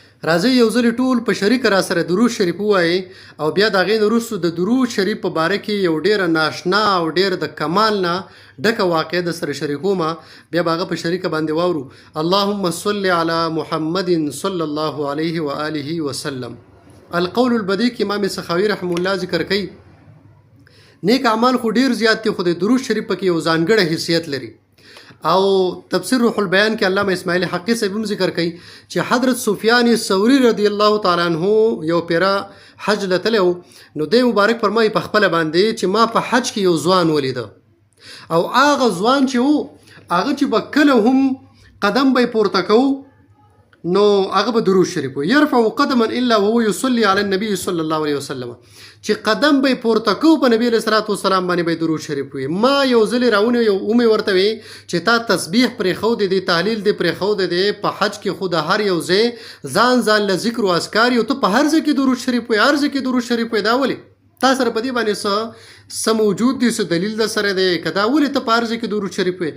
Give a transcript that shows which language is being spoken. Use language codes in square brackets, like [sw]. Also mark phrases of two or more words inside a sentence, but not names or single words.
[ps] راځئ یو ځل ټول په شریک را سره درود شریف ووایي او بیا د هغې نه وروسته د درود شریف په باره کې یو ډېره ناشنا او ډېر د کمال نه ډکه واقعه د سره شریکوم، بیا به هغه په شریکه باندې واورو. [ar] اللهم صل علی محمد صلی الله علیه و آله وسلم. [ps] القول البدیع کې امام سخاوي [ar] رحمه الله [ps] ذکر کوي نیک اعمال خو ډېر زیات دي، خو د درود شریف پکې یو ځانګړی حیثیت لري. او تفسیر روح البیان کې علامه اسماعیل حقی صاحب هم ذکر کوي چې حضرت سفیان ثوری [ar] رضی الله تعالی عنہ [ps] یو پیرا حج لتلو، نو د مبارک فرمایي په خپل باندې چې ما په حج کې یو ځوان ولیده، او هغه ځوان چې وو هغه چې به کله هم قدم به پورته کوو نو هغه به درود شریف وایي، [ar] یرفع قدما الا وهو يصلي على النبي صلی الله علیه وسلم، [ps] چې قدم به پورته کوو په نبی [ar] علیه الصلوة والسلام [ps] باندې به درود شریف وایي. ما یو ځل راونی یو اومې ورته وی چې تا تسبیح پرېښودی دی، تهلیل دی پرېښودی دی، په حج کې خو د هر یو ځای ځان له ذکر و اذکار یو، ته په هر ځای کې درود شریف وایي، هر ځای کې درود شریف وایي، دا ولې تا سره په دې باندې څه موجود دي، څه دلیل در سره دی که دا ولې ته په هر ځای کې درود شریف وایي؟